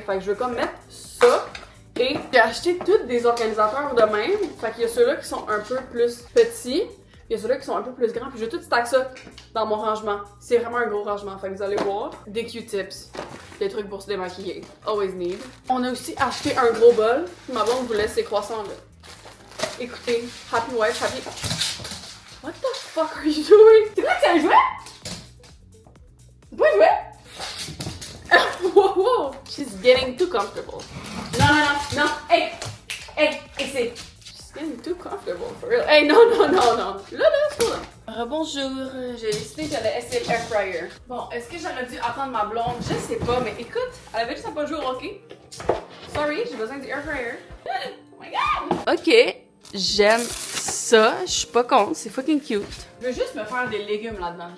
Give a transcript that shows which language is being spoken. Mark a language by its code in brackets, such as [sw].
[fr] Fait que je veux comme mettre ça. Et j'ai acheté tous des organisateurs de même. Fait qu'il y a ceux-là qui sont un peu plus petits. Il y a ceux-là qui sont un peu plus grands. Puis je vais tout stack ça dans mon rangement. C'est vraiment un gros rangement. Fait que vous allez voir. Des Q-tips. Des trucs pour se démaquiller. [en] Always need. [fr] On a aussi acheté un gros bol. Ma blonde voulait ces croissants-là. Écoutez, [en] happy wife, happy... What the fuck are you doing? [fr] C'est quoi que c'est un jouet? C'est pas un jouet? Wow, wow! [en] She's getting too comfortable. [fr] Non. [en] Hey! [fr] Ici. [en] She's getting too comfortable, for real. [fr] Hey, non. Là, c'est là. Rebonjour. J'ai décidé que j'allais essayer le air fryer. Bon, est-ce que j'aurais dû attendre ma blonde? Je sais pas, mais écoute, elle avait juste à pas jouer au hockey. Sorry, j'ai besoin du air fryer. [en] Oh my god! Ok, [fr] j'aime ça. Je suis pas contre, c'est fucking cute. Je veux juste me faire des légumes là-dedans.